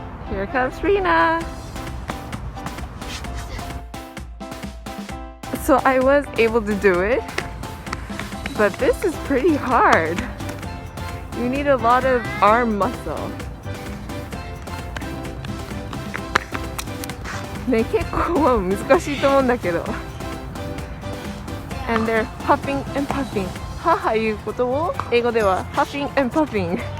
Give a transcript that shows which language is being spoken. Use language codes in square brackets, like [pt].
[en] Here comes Rena. So I was able to do it, but this is pretty hard. You need a lot of arm muscle. [ja] ね、結構難しいと思うんだけど。 [en] And they're puffing and puffing. [ja] 母いうことを英語では [en] huffing and puffing.